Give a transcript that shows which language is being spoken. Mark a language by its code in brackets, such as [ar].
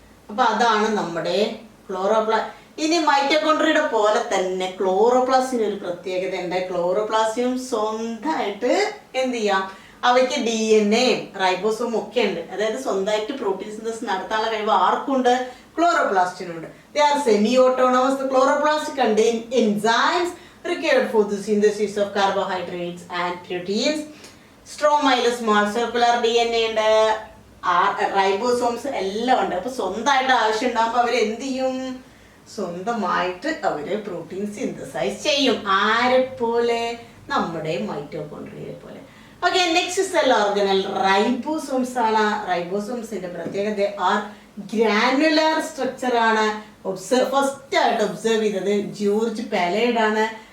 [ml] അപ്പൊ അതാണ് നമ്മുടെ ക്ലോറോപ്ലാസ്റ്റ്. ഇനി മൈറ്റോകോൺട്രിയയുടെ പോലെ തന്നെ ക്ലോറോപ്ലാസ്റ്റിന് ഒരു പ്രത്യേകത ഉണ്ട്. ക്ലോറോപ്ലാസ്റ്റിനും സ്വന്തമായിട്ട് എന്ത് ചെയ്യാം, അവയ്ക്ക് DNA, റൈബോസോം ഒക്കെ ഉണ്ട്. അതായത് സ്വന്തമായിട്ട് പ്രോട്ടീൻ സിന്തസിസ് നടത്താനുള്ള കഴിവ് ആർക്കുണ്ട്, ക്ലോറോപ്ലാസ്റ്റിനുണ്ട്. [en] They are semi-autonomous. The chloroplast contain enzymes required for the synthesis of carbohydrates and proteins. [ml] Stromയിൽ [en] small circular [ml] DNA ഉണ്ട്, റൈബോസോംസ് എല്ലാം ഉണ്ട്. അപ്പൊ സ്വന്തമായിട്ട് ആവശ്യം ഉണ്ടാകുമ്പോൾ അവർ എന്ത് ചെയ്യും, സ്വന്തമായിട്ട് അവര് പ്രോട്ടീൻ സിന്തസൈസ് ചെയ്യും. ആരെ പോലെ, നമ്മുടെ മൈറ്റോകോൺട്രിയയെ പോലെ. Okay, next cell organelle ribosomes ആണ്. റൈബോസോംസിന്റെ പ്രത്യേകത ആർ ഗ്രാനുലാർ സ്ട്രക്ചർ ആണ്. ഫസ്റ്റ് ആയിട്ട് ഒബ്സർവ് ചെയ്തത് ജോർജ് പാലേഡ് ആണ്.